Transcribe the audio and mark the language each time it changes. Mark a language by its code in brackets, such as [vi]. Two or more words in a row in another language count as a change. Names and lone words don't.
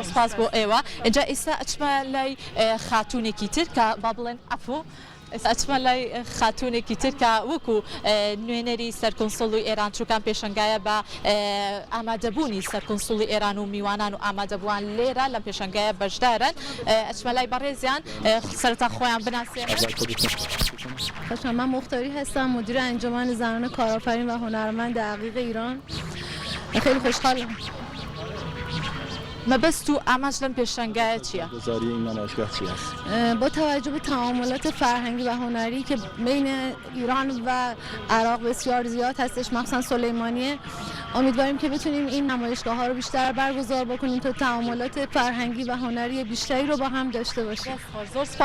[ckb] سپاس بۆ ئێوە اینجا ئێستا ئەچمە لای خاتونێکی تر کە با بڵێن ئەفۆ ئەچمە لای خاتونێکی تر کە وەکو نوێنەری سەرکۆنسڵی ئێران چووکان پێشەنگایە بە ئامادەبوونی سەرکۆنسڵی ئێران و میوانان و ئامادەبووان لێرە لەم پێشەنگایە بەشدارن ئەچمە لای بەڕێزیان سەرەتا خۆیان بناسێن. [fa] من مختاری هستم مدیر انجمن زنان کارآفرین و هنرمند عقیق ایران خیلی خوشحالم. [ckb] مەبەست و ئامانج لەم پێشەنگایە چییە؟ [fa] با توجه به تعاملات فرهنگی و هنری که بین ایران و عراق بسیار زیاد هستش مخصوصا سلیمانیه امیدواریم که بتونیم این نمایشگاه ها رو بیشتر برگزار بکنیم تا تعاملات فرهنگی و هنری بیشتری رو با هم داشته باشیم.